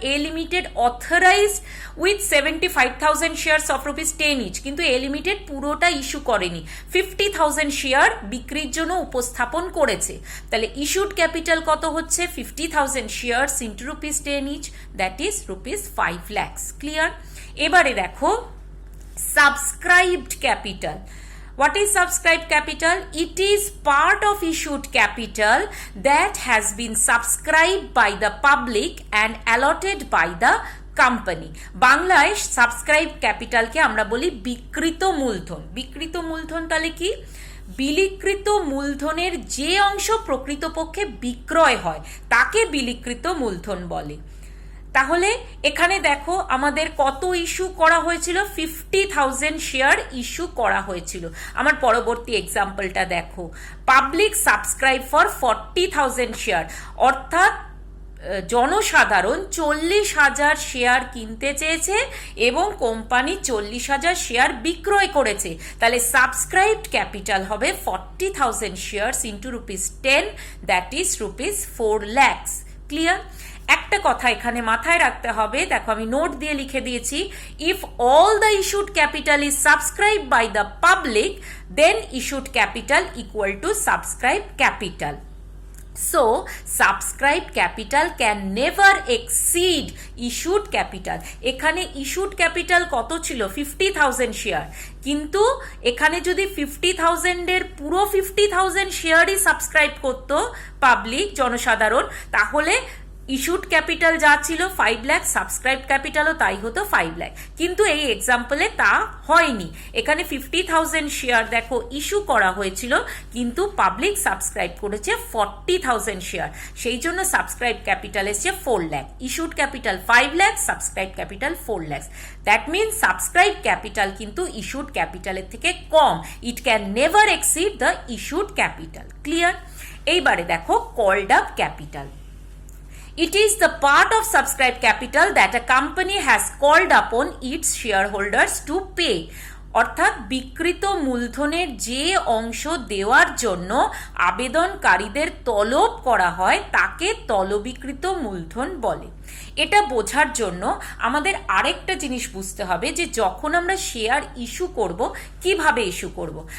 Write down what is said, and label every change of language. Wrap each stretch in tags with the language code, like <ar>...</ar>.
<bn>A limited</bn> <en>authorized with 75,000 shares of rupees 10 each,</en> <bn>কিন্তু a limited পুরোটা issue করেনি, 50,000 share বিক্রির জন্য উপস্থাপন করেছে। তাহলে ইস্যুড ক্যাপিটাল কত হচ্ছে?</bn> <en>50,000 shares into rupees 10 each, that is rupees 5 lakhs। Clear?</en> <bn>এবারে দেখো,</bn> <en>Subscribed capital. What is subscribed capital? It is part of issued capital that has been subscribed by the public and allotted by the company.</en> <bn>বাংলায় subscribe ক্যাপিটালকে আমরা বলি বিকৃত মূলধন। বিকৃত মূলধন তাহলে কি? বিলিকৃত মূলধনের যে অংশ প্রকৃতপক্ষে বিক্রয় হয় তাকে বিলিকৃত মূলধন বলে। তাহলে এখানে দেখো আমাদের কত ইস্যু করা হয়েছিল, 50,000 শেয়ার ইস্যু করা হয়েছিল। আমার পরবর্তী এক্সাম্পলটা দেখো,</bn> <en>public subscribe for 40,000 share,</en> <bn>অর্থাৎ জনসাধারণ 40,000 শেয়ার কিনতে চেয়েছে এবং কোম্পানি 40,000 শেয়ার বিক্রয় করেছে।</bn> <en>তাহলে subscribed capital হবে 40,000 shares into ₹10, that is ₹4 lakhs। Clear?</en> <bn>একটা কথা এখানে মাথায় রাখতে হবে, দেখো আমি নোট দিয়ে লিখে দিয়েছি,</bn> <en>If all the issued capital is subscribe by the public then issued capital equal to subscribe capital. So, subscribed capital can never exceed issued capital.</en> <bn>এখানে issued capital কত ছিল? 50,000 শেয়ার। কিন্তু এখানে যদি 50,000 এর পুরো 50,000 শেয়ারই সাবস্ক্রাইব করতো পাবলিক, জনসাধারণ, তাহলে ইস্যুড ক্যাপিটাল যা ছিল 5 লাখ, সাবস্ক্রাইব ক্যাপিটালও তাই হতো 5 লাখ। কিন্তু এই এক্সাম্পলে তা হয়নি। এখানে 50,000 শেয়ার দেখো ইস্যু করা হয়েছিল, কিন্তু পাবলিক সাবস্ক্রাইব করেছে 40,000 শেয়ার, সেই জন্য সাবস্ক্রাইব ক্যাপিটাল এসছে 4 lakh. Issued capital 5 lakh, subscribe capital 4 lakh.</bn> <en>that means</en> <bn>subscribe capital কিন্তু ইস্যুড ক্যাপিটালের থেকে কম।</bn> <en>It can never exceed the issued capital.</en> <bn>Clear? এইবারে দেখো called up capital.</bn> <en>It is the part of subscribed capital that a company has called upon its shareholders to pay.</en> <bn>অর্থাৎ বিকৃত মূলধনের যে অংশ দেওয়ার জন্য আবেদনকারীদের তলব করা হয় তাকে তলবিকৃত মূলধন বলে। এটা বোঝার জন্য আমাদের আরেকটা জিনিস বুঝতে হবে যে যখন আমরা শেয়ার ইস্যু করব, কিভাবে ইস্যু করব।</bn>